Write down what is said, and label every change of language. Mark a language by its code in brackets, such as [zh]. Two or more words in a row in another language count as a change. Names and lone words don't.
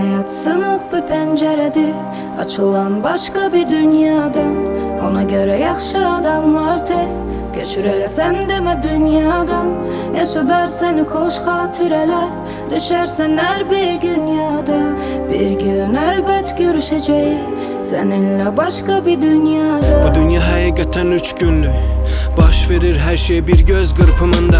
[tr] hayat sınık bir penceredir, açılan başka bir dünyadan. [az] Ona göre yaxşı adamlar tez köçür elə sən demə dünyadan. Yaşadar seni xoş xatirələr, düşərsən hər bir gün yada. Bir gün əlbət görüşəcəyik [tr] seninle başka bir dünyada. [az] Bu dünya həqiqətən 3 günlük, baş verir her şey bir göz qırpımında.